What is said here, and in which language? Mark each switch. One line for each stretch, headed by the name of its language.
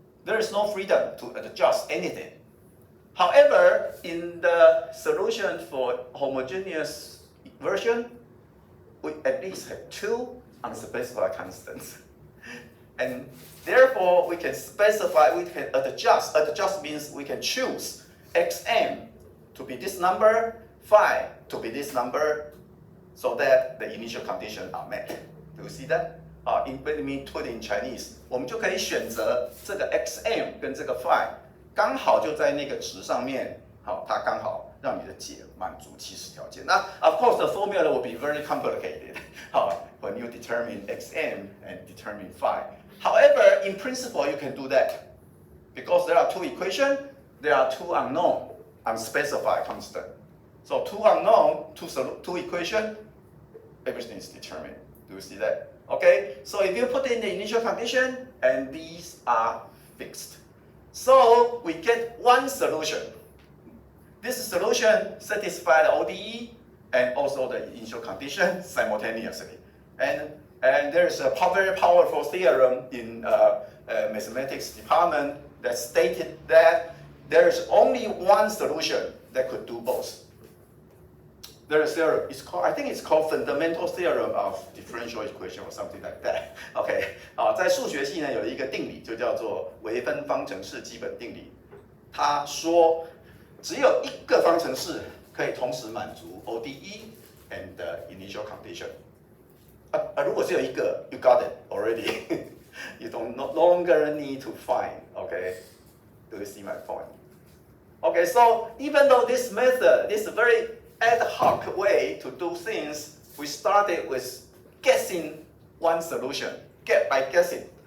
English: There is no freedom to adjust anything. However, in the solution for homogeneous version, we at least have two unspecified constants. And therefore, we can specify, we can adjust. Adjust means we can choose Xm to be this number, phi to be this number, so that the initial conditions are met. Do you see that? Let me put in Chinese.
Chinese: 我们就可以选择这个 Xm 跟这个 phi 刚好就在那个值上面，好，它刚好让你的解满足起始条件。
English: 那 of course the formula will be very complicated. 好 when you determine Xm and determine phi. However, in principle you can do that because there are two equations, there are two unknown, unspecified constant. So two unknown, two equations, everything is determined. Do you see that? Okay, so if you put in the initial condition, and these are fixed. So we get one solution. This solution satisfies the ODE, and also the initial condition simultaneously. And there's a very powerful theorem in mathematics department that stated that there's only one solution that could do both. There's a theorem. I think it's called fundamental theorem of differential equation or something like that.
Chinese: OK， 在数学系呢有一个定理就叫做微分方程式基本定理。它说只有一个方程式可以同时满足
English: ODE and the initial condition。
Chinese: 如果只有一个
English: ，you got it already 。 You no longer need to find. OK, do you see my point? OK, so even though this method, this very ad hoc way to do things, we started with guessing one solution, by guessing.